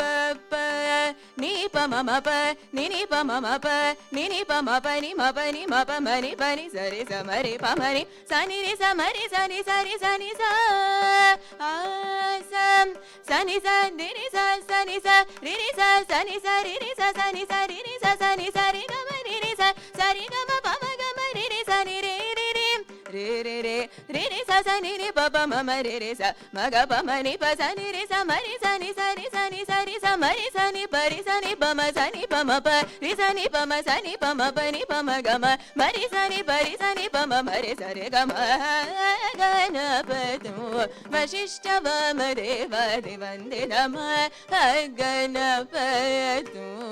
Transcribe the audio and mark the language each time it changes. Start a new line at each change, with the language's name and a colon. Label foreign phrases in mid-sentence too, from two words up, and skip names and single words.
Sanskrit: pa ni pa ma ma pa ni pa ma ma pa ni pa ma pa ni ma pa ma ni pa ni sa re sa ma re pa ma ni sa ni re sa ma re sa ni sa re sa ni sa sa ni sa ni re sa ni sa re sa sa ni sa re sa sa ni sa re sa sa ni sa re ga ma re sa sa re ga ma pa ma ga ma re sa ni re re re re re re re re sa sa ni re pa pa ma ma re re sa ma ga pa ma ni pa sa ni re sa ma ri sa ni sa ni sa ni sa ri sa ma ri sa ni pa ri sa ni pa ma sa ni pa ma pa ri sa ni pa ma sa ni pa ma pa ni pa ma ga ma ri sa ni pa ri sa ni pa ma ma re sa re ga ma ಗಣಪತು ವಶಿಷ್ಠ ವಾಮದೇವಾದಿ ವಂದೇ ನಮಃ ಗಣಪತು